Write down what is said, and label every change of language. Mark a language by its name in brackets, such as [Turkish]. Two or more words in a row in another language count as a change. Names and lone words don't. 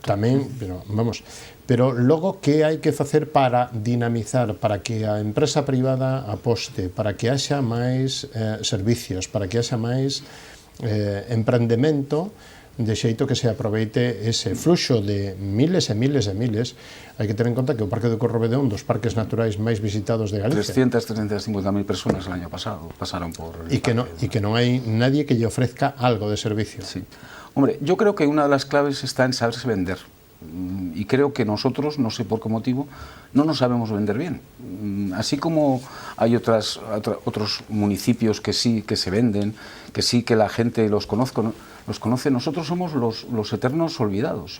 [Galician] Tamén, pero logo que hai que facer para dinamizar, para que a empresa privada aposte, para que haxa máis servicios, para que haxa máis emprendemento, de xeito que se aproveite ese fluxo de miles e miles e miles. Hai que ter en conta que o Parque do Corrovedé é un dos parques naturais máis visitados de Galicia. [Spanish] 350.000 personas el año pasado pasaron por... [Galician] E que non hai nadie que lle ofrezca algo de servicio. [Spanish] Sí. Hombre, yo creo que una de las claves está en saberse vender. Y creo que nosotros, no sé por qué motivo, no nos sabemos vender bien. Así como hay otros municipios que sí que se venden, que sí que la gente los conoce, nosotros somos los eternos olvidados.